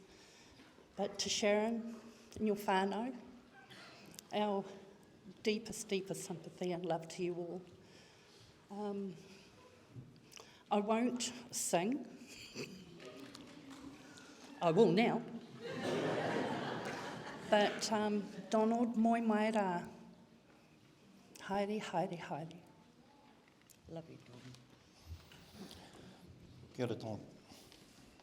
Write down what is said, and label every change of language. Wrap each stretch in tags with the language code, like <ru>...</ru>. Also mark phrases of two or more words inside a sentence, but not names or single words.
<en>But to Sharon and your whānau, our deepest sympathy and love to you all. I won't sing. I will now. But Donald,</en> <mi>moi mai rā. Haere, haere, haere.</mi> <en>Love you, Don.</en> <mi>Kia ora, Don.</mi>